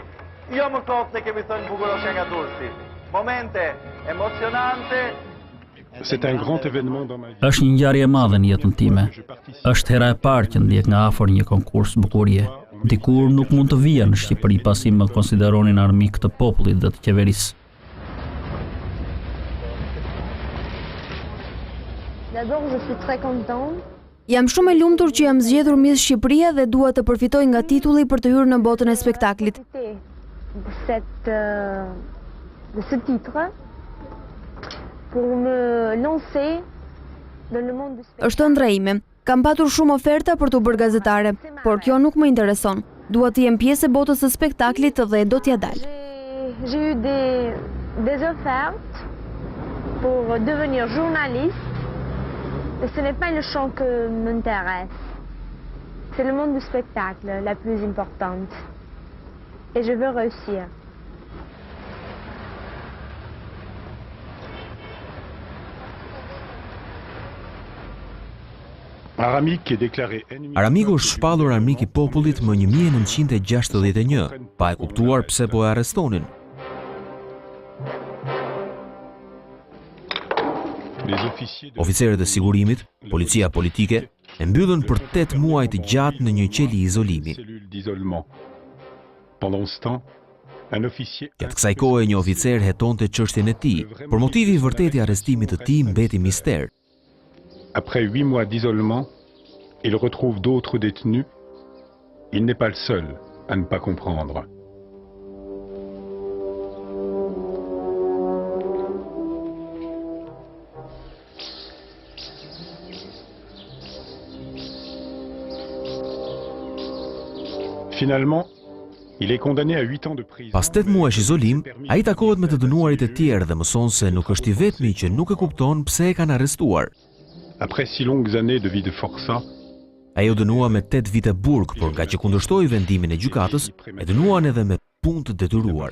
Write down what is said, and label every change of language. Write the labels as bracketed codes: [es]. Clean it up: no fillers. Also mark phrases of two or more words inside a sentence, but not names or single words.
[sq] Jo më kot se kemi thënë bukuroshe nga Durrësi. Momente emocionante. [fr] C'est un grand événement dans ma vie. [sq] Është një ngjarje e madhe në jetën time. Është hera e parë që ndjek nga afër një konkurs bukurie. Dikur nuk mund të vija në Shqipëri pasi më konsideronin armik të popullit dhe të qeverisë. [fr] D'abord, je suis très contente. [sq] Jam shumë e lumtur që jam zgjedhur Miss Shqipëria dhe dua të përfitoj nga titulli për të hyrë në botën e spektaklit. [fr] De ce titre pour me lancer dans le monde du spectacle. [sq] Është ëndra ime. Kam patur shumë oferta për të bërë gazetare, por kjo nuk më intereson. Dua të jem pjesë e botës së spektaklit dhe do t'ja dal. [fr] J'ai eu des offertes pour devenir journaliste. Mais ce n'est pas le chant que m'intéresse. C'est le monde du spectacle, la plus importante. Et je veux réussir. Aramik est déclaré ennemi... [sq] Aramiku është shpallur armik i popullit më 1961, pa e kuptuar pse po e arrestonin. Oficerët e sigurimit, policia politike, e mbyllën për 8 muaj të gjatë në një qeli izolimi. Gjatë kësaj kohe një oficer hetonte çështjen e tij, por motivi i vërtetë i arrestimit të tij mbeti mister. [fr] Après 8 mois d'isolement, il retrouve d'autres détenus. Il n'est pas le seul à ne pas comprendre. Finalement, il est condamné à 8 ans de prison. [sq] Pas 8 muajsh izolim, ai takohet me të dënuarit e tjerë dhe mëson se nuk është i vetmi që nuk e kupton pse e kanë arrestuar. [fr] Après si longues années de vie de forçat, [sq] ai u dënua me 8 vite burg, por nga që kundërshtoi vendimin e gjykatës, e dënuan edhe me punë të detyruar.